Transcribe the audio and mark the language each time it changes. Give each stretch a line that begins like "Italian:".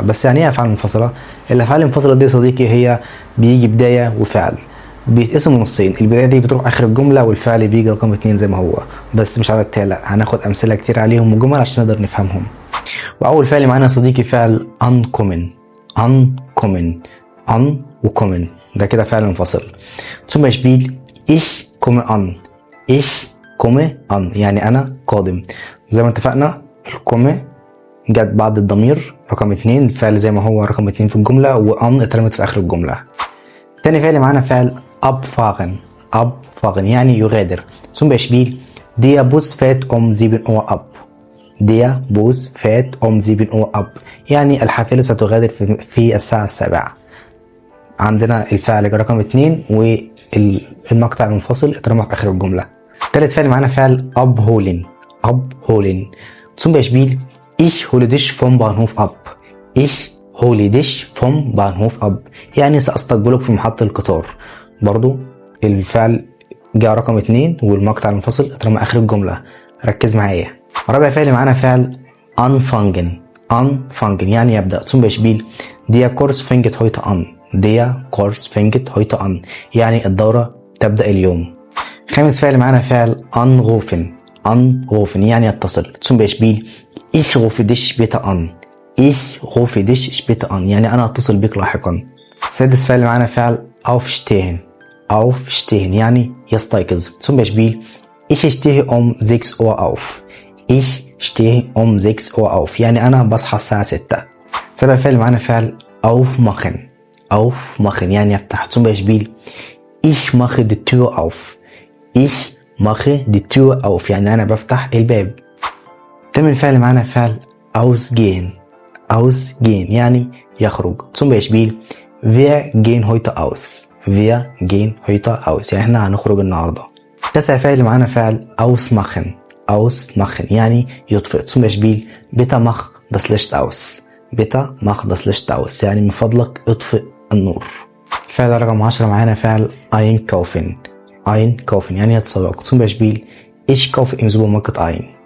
Arabic: بس يعني ايه افعال منفصله؟ الافعال المنفصله دي يا صديقي هي بيجي بدايه وفعل، بيتقسموا نصين. البدايه دي بتروح اخر الجمله، والفعل بيجي رقم 2 زي ما هو، بس مش على التالي. هناخد امثله كتير عليهم وجمل عشان نقدر نفهمهم. واول فعل معانا يا صديقي فعل uncommon. un وcommon ده كده فعل منفصل.
German: zum Beispiel ich komme an. ich komme an
Arabic: يعني انا قادم. زي ما اتفقنا الكومي جت بعد الضمير رقم 2، الفعل زي ما هو رقم 2 في الجمله، وان اترمت في اخر الجمله. تاني فعل معانا فعل abfahren يعني يغادر.
German: zum Beispiel der Bus fährt um 7 Uhr ab. der Bus fährt um 7 Uhr ab
Arabic: يعني الحافلة ستغادر في الساعة 7. عندنا الفعل رقم 2 والمقطع المنفصل اترمى في آخر الجملة. تالت فعل معانا فعل abholen.
German: zum Beispiel ich hole dich vom Bahnhof ab. ich hole dich vom Bahnhof ab
Arabic: يعني سأستقبلك في محطة القطار. برضو الفعل جاء رقم 2 والمقطع المنفصل اترمى آخر الجملة. ركز معايا. رابع فعل معانا فعل anfangen يعني يبدأ.
German: zum Beispiel der Kurs fängt heute an. der Kurs fängt heute an
Arabic: يعني الدورة تبدأ اليوم. خامس فعل معانا فعل anrufen يعني يتصل.
German: zum Beispiel ich rufe dich später an. ich rufe dich später an
Arabic: يعني أنا أتصل بك لاحقا. سادس فعل معانا فعل aufstehen يعني يستيقظ.
German: zum Beispiel ich stehe um 6 Uhr auf. ich stehe um 6 Uhr auf
Arabic: يعني أنا بصحى الساعة 6. سابع فعل معانا فعل aufmachen يعني يفتح.
German: zum Beispiel ich mache die Tür auf. ich mache die Tür auf
Arabic: يعني أنا بفتح الباب. تامن فعل معانا فعل ausgehen يعني يخرج.
German: zum Beispiel wir gehen heute aus.
Arabic: يعني احنا هنخرج النهارده. تاسع فعل معانا فعل ausmachen يعني يطفئ.
German: zum Beispiel bitte mach das Licht aus
Arabic: يعني من فضلك اطفئ النور. الفعل رقم 10 معانا فعل einkaufen يعني يتسوق.
German: zum Beispiel ich kaufe im Supermarkt ein.